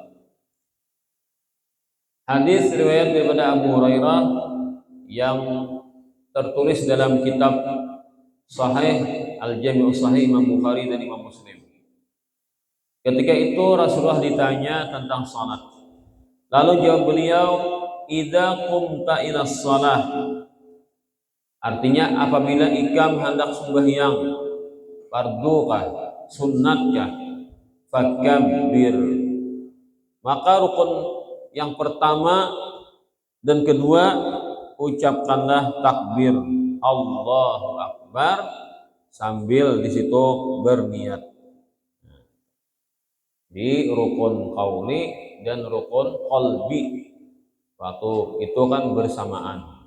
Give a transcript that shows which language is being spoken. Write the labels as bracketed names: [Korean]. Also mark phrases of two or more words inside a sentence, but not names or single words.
[Indonesian] Hadis riwayat daripada Abu Hurairah yang tertulis dalam kitab Sahih Al-Jami' Sahih Imam Bukhari dan Imam Muslim. Ketika itu Rasulullah ditanya tentang salat. Lalu jawab beliau, [Arabic] "إذا قمت إلى الصلاة." [Indonesian] Artinya apabila ikam hendak sembahyang, fardukah, sunnatkah, fakabbir. Maka rukun yang pertama dan kedua ucapkanlah takbir [Arabic] الله أكبر [Indonesian] sambil di situ berniat. Di rukun qauli dan rukun qalbi waktu itu kan bersamaan.